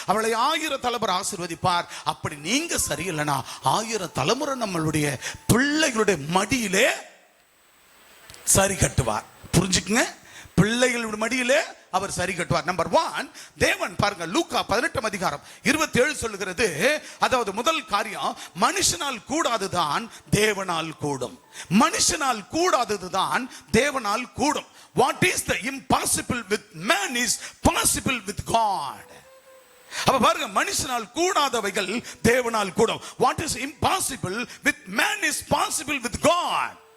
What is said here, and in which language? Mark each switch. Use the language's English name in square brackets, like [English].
[Tamil] அவளை 1000 தலைமுறை ஆசீர்வதிப்பார். அப்படி நீங்க சரியில்லைனா 1000 தலைமுறை நம்மளுடைய பிள்ளைகளுடைய மடியிலே சரி கட்டுவார். புரிஞ்சுக்குங்க, பிள்ளைகளுடைய மடியிலே அவர் சரி கட்டுவார். நம்பர் 1, தேவன் பாருங்க, லூக்கா 18:27 சொல்லுகிறது, அதாவது முதல் காரியம், மனுஷனால் கூடாதுதான் தேவனால் கூடும். மனுஷனால் கூடாததுதான் தேவனால் கூடும். [English] What is the impossible with man is possible with God. [Tamil] அப்ப பாருங்க, மனுஷனால் கூடாதவைகள் தேவனால் கூடும். [English] What is impossible with man is possible with God.